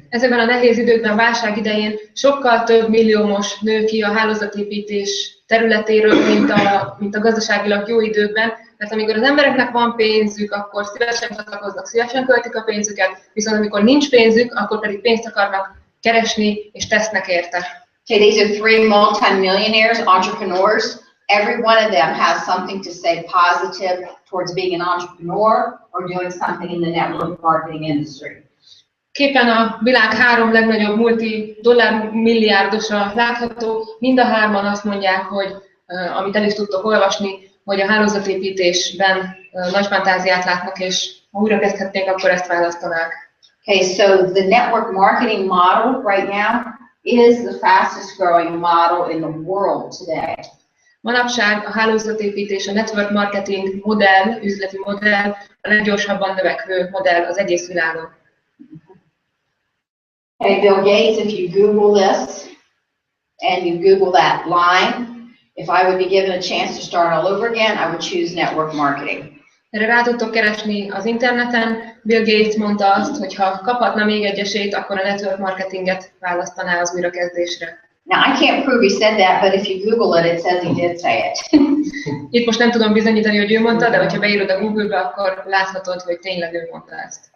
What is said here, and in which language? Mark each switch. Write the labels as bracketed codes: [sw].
[hu] Ezekben a nehéz időkben, válság idején sokkal több milliómos nő ki a hálózatépítés területéről, mint a gazdaságilag jó időkben, mert amikor az embereknek van pénzük, akkor szívesen csatlakoznak, szívesen költik a pénzüket, viszont amikor nincs pénzük, akkor pedig pénzt akarnak keresni és tesznek érte. [en] Okay, these are 3 multi-millionaires, entrepreneurs. Every one of them has something to say positive towards being an entrepreneur or doing something in the network marketing industry. [hu] Képen a világ 3 legnagyobb multi-dollár-milliárdosa látható. Mind a 3-an azt mondják, hogy amit el is tudtok olvasni, hogy a hálózatépítésben nagy fantáziát látnak, és ha újra kezdhetnék, akkor ezt választanák. [en] Okay, so the network marketing model right now is the fastest growing model in the world today. [hu] Manapság a hálózatépítés, a network marketing modell, üzleti modell a leggyorsabban növekvő modell az egész világon. [en] Hey, Bill Gates, if you Google this and you Google that line, if I would be given a chance to start all over again, I would choose network marketing. [hu] Erre rá tudtok keresni az interneten. Bill Gates mondta azt, hogy ha kaphatna még egy esélyt, akkor a network marketinget választaná az újrakezdésre. [en] Now, I can't prove he said that, but if you Google it, it says he did say it. [hu] Itt most nem tudom bizonyítani, hogy ő mondta, de hogyha beírod a Google-be, akkor láthatod, hogy tényleg ő mondta ezt.